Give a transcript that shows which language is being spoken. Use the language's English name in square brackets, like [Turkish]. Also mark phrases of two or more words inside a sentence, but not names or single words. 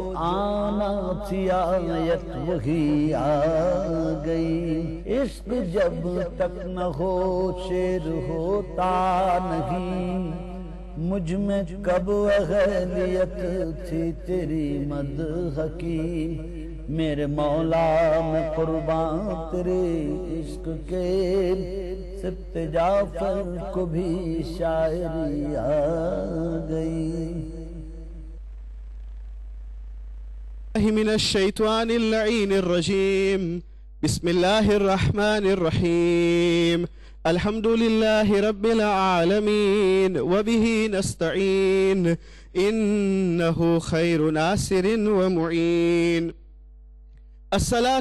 [Urdu] آنا تھی آیت وہی آ گئی عشق جب تک نہ ہو شعر ہوتا نہیں مجھ میں کب اہلیت تھی تیری مدح کی میرے مولا میں قربان تیرے عشق کے صفت جعفر کو بھی شاعری آ گئی [Arabic] من الشيطان اللعين الرجيم بسم الله الرحمن الرحيم الحمد لله رب العالمين وبه نستعين إنه خير ناصر ومعين الصلاة